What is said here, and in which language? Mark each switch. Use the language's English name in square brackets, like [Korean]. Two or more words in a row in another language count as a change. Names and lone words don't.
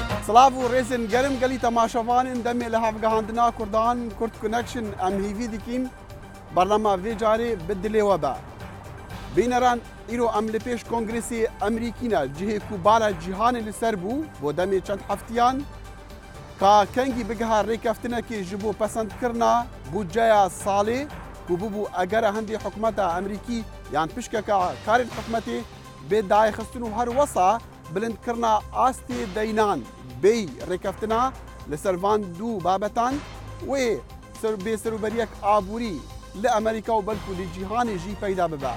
[Kurdish] سلااو و ڕێزن گەرم گەلی تەماشەوانن دەمێ لە هەفگەهاندنا کوردان کورد کنەکشن ئەم هیوی دیکین بەرنامە vê carê bi dilê we be. Bîneran îro em li pêş Kongresê Amerîkîne cihê ku bala cîhanê li ser bû bo demê çend heftiyan ka kengî bigeha rêkeftinekê ji bo pesendkirina budceya salê ku bibû egera hindê hikûmeta Amerîkî yan pişkeka karên hikûmetê bê dayixistin û her wesa bilindkirina astê deynan bê rêkeftina li ser van dû babetan wê bêserûberiyek aborî li Amerîka û belkû li cîhanê jî peyda bibe.